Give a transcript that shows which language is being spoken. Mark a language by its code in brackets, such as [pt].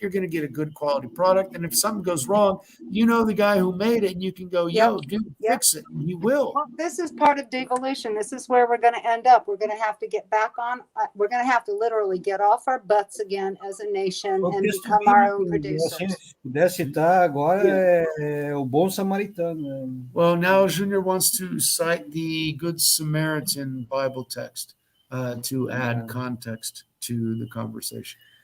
[en] You're going to get a good quality product. And if something goes wrong, you know the guy who made it, and you can go, yo, dude, fix it. And you will. Well, this is part of devolution. This is where we're going to end up. We're going to have to get back on. We're going to have to literally get off our butts again as a nation and become our own producers. [pt] Se puder citar agora é o Bom Samaritano. [en] Well, now Junior wants to cite the Good Samaritan Bible text to add context to the conversation.